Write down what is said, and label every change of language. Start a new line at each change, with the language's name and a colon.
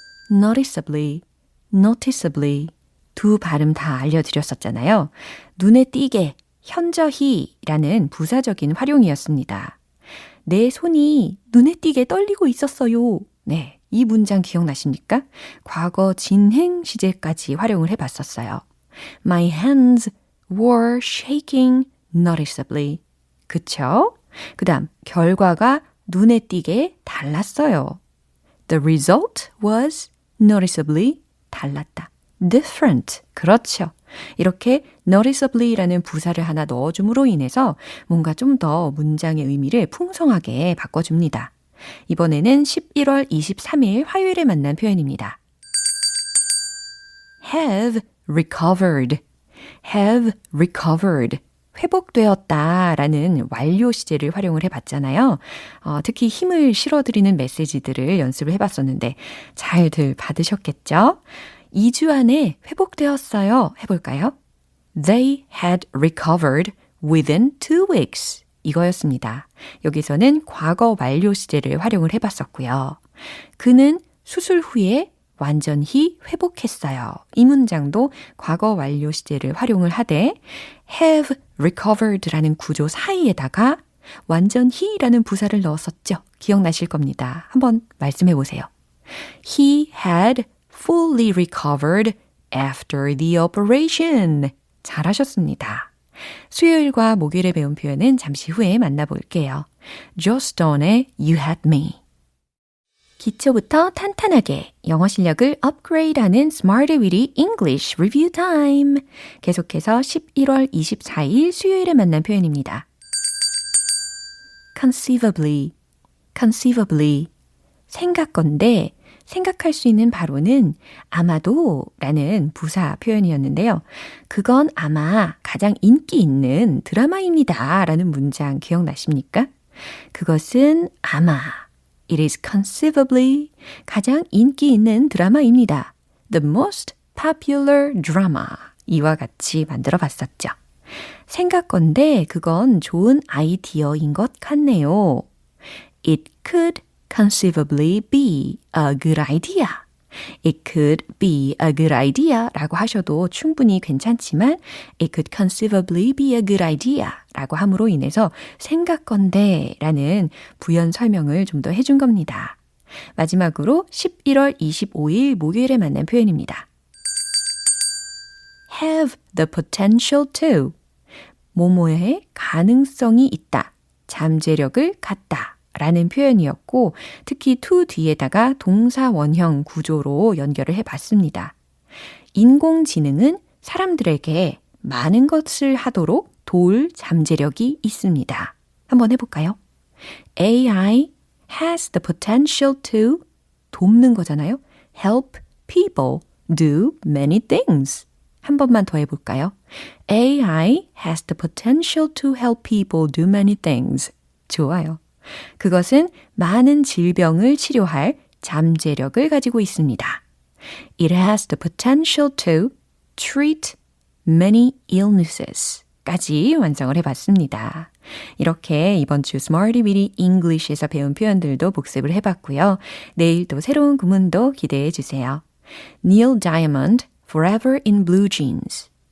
Korean: noticeably, noticeably 두 발음 다 알려드렸었잖아요. 눈에 띄게, 현저히라는 부사적인 활용이었습니다. 내 손이 눈에 띄게 떨리고 있었어요. 네, 이 문장 기억나십니까? 과거 진행 시제까지 활용을 해봤었어요.
English: My hands were shaking noticeably.
Korean: 그쵸? 그 다음, 결과가 눈에 띄게 달랐어요.
English: The result was noticeably
Korean: 달랐다.
English: different.
Korean: 그렇죠. 이렇게 noticeably라는 부사를 하나 넣어줌으로 인해서 뭔가 좀 더 문장의 의미를 풍성하게 바꿔줍니다. 이번에는 11월 23일 화요일에 만난 표현입니다.
English: have recovered, have recovered.
Korean: 회복되었다 라는 완료 시제를 활용을 해봤잖아요. 특히 힘을 실어드리는 메시지들을 연습을 해봤었는데 잘들 받으셨겠죠? 2주 안에 회복되었어요. 해볼까요?
English: They had recovered within 2 weeks.
Korean: 이거였습니다. 여기서는 과거 완료 시제를 활용을 해봤었고요. 그는 수술 후에 완전히 회복했어요. 이 문장도 과거 완료 시제를 활용을 하되 have recovered라는 구조 사이에다가 완전히라는 부사를 넣었었죠. 기억나실 겁니다. 한번 말씀해 보세요.
English: He had fully recovered after the operation.
Korean: 잘하셨습니다. 수요일과 목요일에 배운 표현은 잠시 후에 만나볼게요. Joe Stone의 You Had Me. 기초부터 탄탄하게 영어 실력을 업그레이드하는 Smarty Weedy English Review Time. 계속해서 11월 24일 수요일에 만난 표현입니다.
English: Conceivably, conceivably.
Korean: 생각건데 생각할 수 있는 바로는 아마도 라는 부사 표현이었는데요. 그건 아마 가장 인기 있는 드라마입니다 라는 문장 기억나십니까? 그것은 아마
English: It is conceivably
Korean: 가장 인기 있는 드라마입니다.
English: The most popular drama.
Korean: 이와 같이 만들어 봤었죠. 생각건데 그건 좋은 아이디어인 것 같네요.
English: It could conceivably be a good idea. It could be a good idea
Korean: 라고 하셔도 충분히 괜찮지만
English: It could conceivably be a good idea
Korean: 라고 함으로 인해서 생각건데 라는 부연 설명을 좀 더 해준 겁니다. 마지막으로 11월 25일 목요일에 만난 표현입니다.
English: Have the potential to. 뭐뭐의 가능성이 있다.
Korean: 잠재력을 갖다. 라는 표현이었고 특히 to 뒤에다가 동사 원형 구조로 연결을 해봤습니다. 인공지능은 사람들에게 많은 것을 하도록 도울 잠재력이 있습니다. 한번 해볼까요?
English: AI has the potential to
Korean: 돕는 거잖아요.
English: help people do many things.
Korean: 한 번만 더 해볼까요?
English: AI has the potential to help people do many things.
Korean: 좋아요. 그것은 많은 질병을 치료할 잠재력을 가지고 있습니다.
English: It has the potential to treat many illnesses
Korean: 까지 완성을 해봤습니다. 이렇게 이번 주 Smarty Weedy English에서 배운 표현들도 복습을 해봤고요. 내일 또 새로운 구문도 기대해 주세요.
English: Neil Diamond, Forever in Blue Jeans.